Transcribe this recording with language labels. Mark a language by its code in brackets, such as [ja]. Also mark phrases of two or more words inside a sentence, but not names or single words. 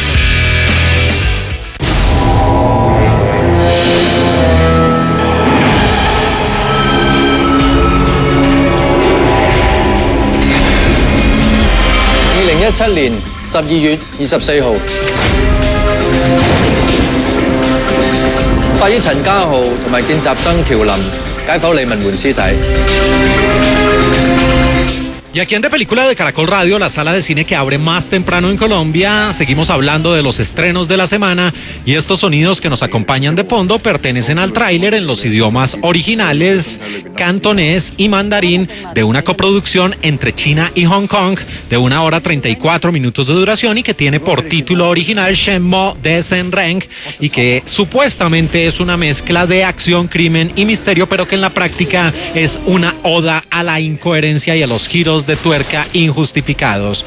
[yue] 2017 12 月24號，法醫陳家豪同埋見習生喬林解剖李文媛屍體。 [es] Y aquí en De Película de Caracol Radio, la sala de cine que abre más temprano en Colombia, seguimos hablando de los estrenos de la semana y estos sonidos que nos acompañan de fondo pertenecen al tráiler en los idiomas originales, cantonés y mandarín, de una coproducción entre China y Hong Kong de 1 hora 34 minutos de duración y que tiene por título original Shen Mo de Sen Reng y que supuestamente es una mezcla de acción, crimen y misterio, pero que en la práctica es una oda a la incoherencia y a los giros de tuerca injustificados.